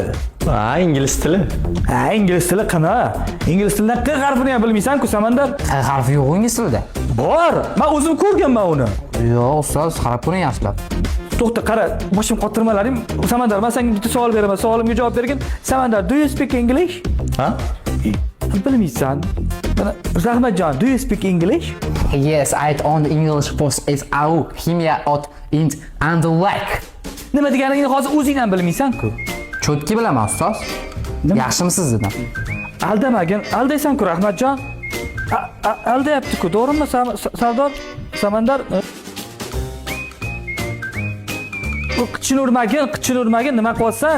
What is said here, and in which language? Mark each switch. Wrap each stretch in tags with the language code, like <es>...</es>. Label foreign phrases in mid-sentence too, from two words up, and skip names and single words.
<uz>Ingliz tili. Ingliz tili qana? Ingliz tilidan q harfini ham bilmaysan-ku, Samandar. Harfi yo'q ingliz tilida. Bor. Men o'zim ko'rganman uni. Yo'q, ustoz, qarab ko'ring yaxshilab. To'xta, qara, boshim qotirmalaring. Samandar, men senga bitta savol beraman. Savolimga javob bergin. Samandar,</uz> <en>do you speak English?</en> <uz>Ha? Bilmaysan. Rahmatjon,</uz> <en>do you speak English? Yes, I on the English post is out. Himya ot int and the like.</en> <uz>Nima deganingni hozir o'zing ham bilmaysan-ku. Cho'tki bilaman ustoz. Yaxshimisiz dedim. Aldamagin, aldaysan-ku Rahmatjon. Aldayapti-ku, to'g'rimi, Sardor? Samandar? Qichini urmagin, nima qilyapsan?</uz>